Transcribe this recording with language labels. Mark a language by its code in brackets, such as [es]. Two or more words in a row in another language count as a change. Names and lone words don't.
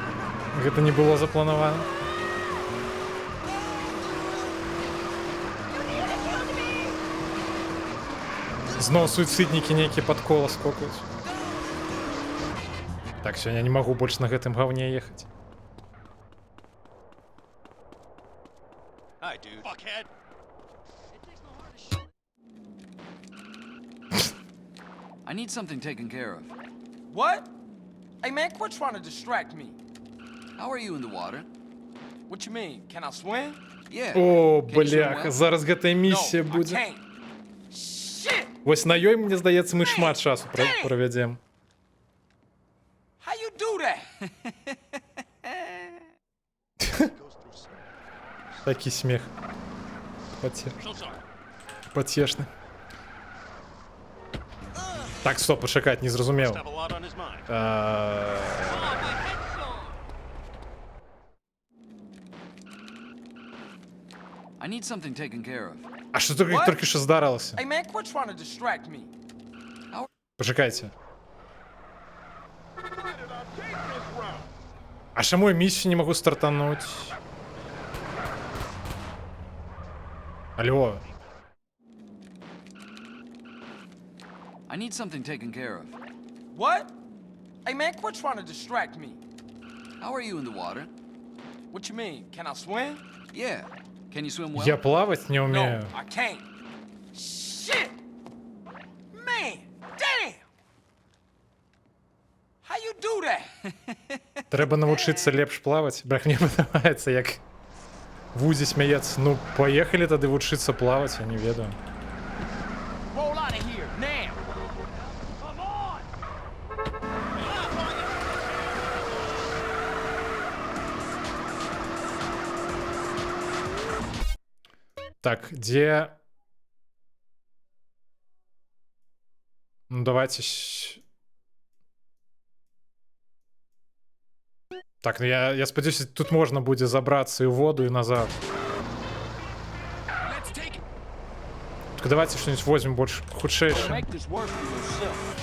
[be] Гэта не было запланавана. Зноў суіцыднікі нейкія пад кола скокаюць. Так, сёння не магу больш на гэтым гаўне ехаць. [en] Hi, dude. Fuckhead! I need something taken care of. What? Hey, man, quit trying to distract me. How are you in the water? What you mean? Can I swim? Yeah. О, Can you swim [be] бляха, [en] well? [be] зараз гэта [en] No, [be] місія [en] I [be] будзе. [en] can't. Shit! [be] Вось на ёй, мне здаецца, мы шмат часу правядзем. [en] How you do that? [be] Такі смех. Пацешны. Так, стоп, пачакаць, не зразумеў. [en] I need something taken care of. [be] А што толькі што здарылася? [en] Hey man, quit trying to distract me. [be] Пачакайце. А чаму я місію не магу стартануць? Алло. [en] I need something taken care of. What? Hey man, quit trying to distract me. How are you in the water? What you mean? Can I swim? Yeah. Can you swim well? [be] Я плаваць не [en] No, [be] ўмею. [en] I can't. Shit! Man, damn! How you do that? [be] Трэба навучыцца лепш плаваць. Брах, мне падабаецца, як Вузі смяецца. Ну, паехалі тады вучыцца плаваць, я не ведаю. [en] Roll out of here, now! Come on! [be] Так, дзе... Ну, давайте... Так, ну я спадзяюся, тут можна будзе забрацца і ў воду, і назад. [ru] Так, давайте что-нибудь возьмем больше худшейшее. [en] Make this work for yourself.